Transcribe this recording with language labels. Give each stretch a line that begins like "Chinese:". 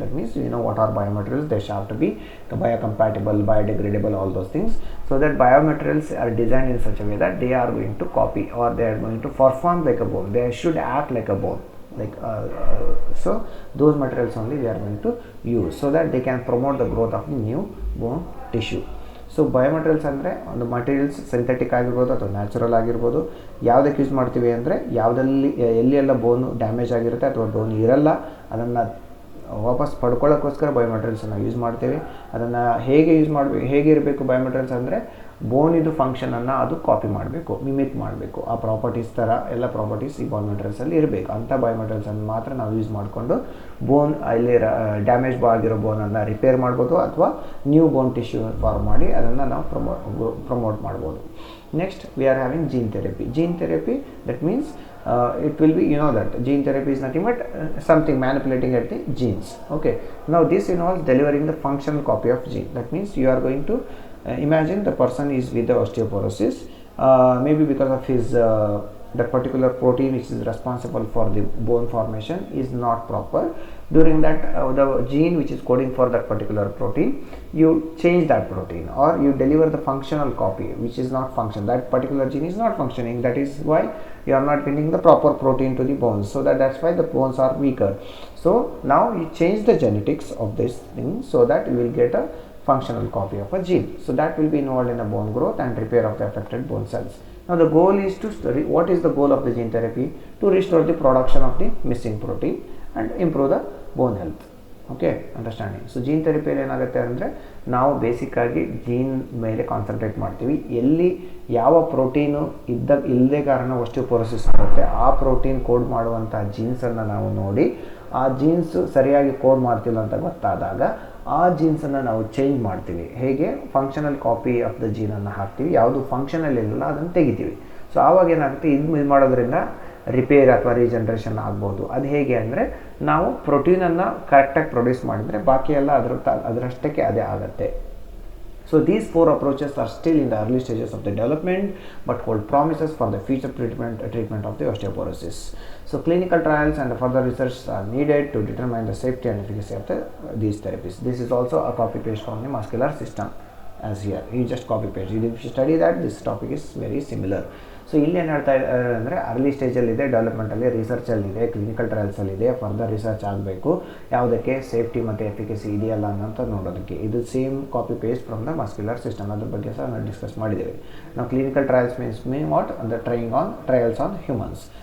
English: That means you know what are biomaterials. They have to be biocompatible, biodegradable, all those things. So that biomaterials are designed in such a way that they are going to copy, or they are going to perform like a bone. They should act like a bone. like so those materials only we are going to use so that they can promote the growth of the new bone tissue.
Kannada: So biomaterials ಅಂದರೆ ಒಂದು materials synthetic ಆಗಿರ್ಬೋದು ಅಥವಾ natural ಆಗಿರ್ಬೋದು. ಯಾವುದಕ್ಕೆ use ಮಾಡ್ತೀವಿ ಅಂದರೆ ಯಾವುದಲ್ಲಿ ಎಲ್ಲಿ ಎಲ್ಲ ಬೋನು ಡ್ಯಾಮೇಜ್ ಆಗಿರುತ್ತೆ ಅಥವಾ ಬೋನ್ ಇರಲ್ಲ ಅದನ್ನು ವಾಪಸ್ ಪಡ್ಕೊಳ್ಳೋಕ್ಕೋಸ್ಕರ ಬಯೋಮೆಟೀರಿಯಲ್ಸನ್ನು ಯೂಸ್ ಮಾಡ್ತೀವಿ. ಅದನ್ನು ಹೇಗೆ ಯೂಸ್ ಮಾಡಬೇಕು, ಹೇಗೆ ಇರಬೇಕು ಬಯೋಮೆಟೀರಿಯಲ್ಸ್ ಅಂದರೆ ಬೋನಿದು ಫಂಕ್ಷನನ್ನು ಅದು ಕಾಪಿ ಮಾಡಬೇಕು, ಮಿಮಿಕ್ ಮಾಡಬೇಕು. ಆ ಪ್ರಾಪರ್ಟೀಸ್ ಥರ ಎಲ್ಲ ಪ್ರಾಪರ್ಟೀಸ್ ಈ ಬಯೋಮೆಟೀರಿಯಲ್ಸಲ್ಲಿ ಇರಬೇಕು. ಅಂಥ ಬಯೋಮೆಟೀರಿಯಲ್ಸನ್ನು ಮಾತ್ರ ನಾವು ಯೂಸ್ ಮಾಡಿಕೊಂಡು ಬೋನ್ ಅಲ್ಲಿ ಡ್ಯಾಮೇಜ್ ಆಗಿರೋ ಬೋನನ್ನು ರಿಪೇರ್ ಮಾಡ್ಬೋದು ಅಥವಾ ನ್ಯೂ ಬೋನ್ ಟಿಶ್ಯೂ ಫಾರ್ಮ್ ಮಾಡಿ ಅದನ್ನು ನಾವು ಪ್ರಮೋಟ್ ಮಾಡ್ಬೋದು.
English: Next we are having gene therapy. Gene therapy, that means it will be, that gene therapy is nothing but something manipulating at the genes. Okay, now this involves delivering the functional copy of gene. That means you are going to imagine the person is with the osteoporosis, maybe because of his that particular protein which is responsible for the bone formation is not proper. During that the gene which is coding for that particular protein, you change that protein or you deliver the functional copy which is not function. That particular gene is not functioning, that is why you are not getting the proper protein to the bones, so that's why the bones are weaker. So now you change the genetics of this thing so that you will get a functional copy of a gene. So that will be involved in the bone growth and repair of the affected bone cells. Now the goal is to what is the goal of the gene therapy? To restore the production of the missing protein and improve the bone health. Okay, understanding.
Kannada: So gene ಥೆರಪಿಯಲ್ಲಿ ಏನಾಗುತ್ತೆ ಅಂದರೆ ನಾವು ಬೇಸಿಕ್ಕಾಗಿ gene ಮೇಲೆ concentrate ಮಾಡ್ತೀವಿ. ಎಲ್ಲಿ ಯಾವ protein ಇಲ್ಲದೆ ಕಾರಣ osteoporosis ಆಗುತ್ತೆ ಆ ಪ್ರೋಟೀನ್ ಕೋಡ್ ಮಾಡುವಂಥ ಜೀನ್ಸನ್ನು ನಾವು ನೋಡಿ ಆ ಜೀನ್ಸ್ ಸರಿಯಾಗಿ ಕೋಡ್ ಮಾಡ್ತಿಲ್ಲ ಅಂತ ಗೊತ್ತಾದಾಗ ಆ ಜೀನ್ಸನ್ನು ನಾವು ಚೇಂಜ್ ಮಾಡ್ತೀವಿ. ಹೇಗೆ? ಫಂಕ್ಷನಲ್ ಕಾಪಿ ಆಫ್ ದ ಜೀನನ್ನು ಹಾಕ್ತೀವಿ, ಯಾವುದು ಫಂಕ್ಷನಲ್ ಇಲ್ಲ ಅದನ್ನು ತೆಗಿತೀವಿ. ಸೊ ಆವಾಗ ಏನಾಗುತ್ತೆ, ಇದು ಮಾಡೋದ್ರಿಂದ ರಿಪೇರ್ ಅಥವಾ ರೀಜನ್ರೇಷನ್ ಆಗ್ಬೋದು. ಅದು ಹೇಗೆ ಅಂದರೆ ನಾವು ಪ್ರೋಟೀನನ್ನು ಕರೆಕ್ಟಾಗಿ ಪ್ರೊಡ್ಯೂಸ್ ಮಾಡಿದರೆ ಬಾಕಿ ಎಲ್ಲ ಅದರಷ್ಟಕ್ಕೆ ಅದೇ ಆಗುತ್ತೆ.
English: So these 4 approaches are still in the early stages of the development but hold promises for the future treatment of the osteoporosis. So clinical trials and further research are needed to determine the safety and efficacy of these therapies. This is also a copy paste from the muscular system as here. You just copy paste. If you study that, this topic is very similar.
Kannada: So ಇಲ್ಲಿ ಏನು ಹೇಳ್ತಾ ಇದ್ದಾರೆ ಅಂದರೆ early ಸ್ಟೇಜಲ್ಲಿದೆ, ಡೆವಲಪ್ಮೆಂಟಲ್ಲಿ, ರಿಸರ್ಚಲ್ಲಿದೆ, clinical ಟ್ರಯಲ್ಸಲ್ಲಿದೆ, further research ಆಗಬೇಕು. ಯಾವುದಕ್ಕೆ? Safety ಮತ್ತು efficacy ಇದೆಯಲ್ಲ ಅನ್ನೋಂಥ ನೋಡೋದಕ್ಕೆ. ಇದು
English: same copy paste from the muscular system,
Kannada: ಅದ್ರ ಬಗ್ಗೆ ಸಹ ನಾವು ಡಿಸ್ಕಸ್ ಮಾಡಿದ್ದೇವೆ. ನಾವು
English: Clinical trials mean what?
Kannada: ಅಂದರೆ
English: Trials on humans.